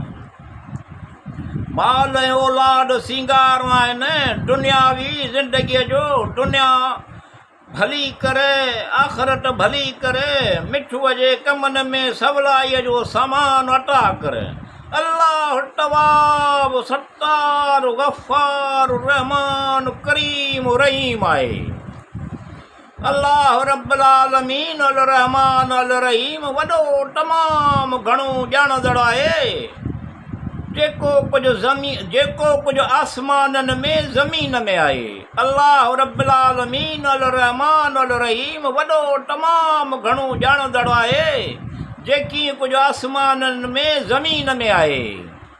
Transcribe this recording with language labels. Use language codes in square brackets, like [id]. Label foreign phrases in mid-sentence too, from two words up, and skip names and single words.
[sd] माल ऐं औलाद सींगार आहिनि दुनियावी ज़िंदगीअ जो, दुनिया भली करे आख़िरत भली करे। मिठुआ जे कमनि में सवलाईअ जो सामान अता कर। अल्लाह तवाब सत्तार गफ़ार रहमान करीम रहीम आहे। [ar] الله رب العالمين الرحمن الرحيم [sd] वॾो तमामु घणो ॼाणंदड़ आहे, जेको कुझु आसमाननि में ज़मीन में आहे। [ar] الله رب العالمين الرحمن الرحيم [sd] वॾो तमामु घणो ॼाणंदड़ आहे, जेकी कुझु आसमाननि में ज़मीन में आहे।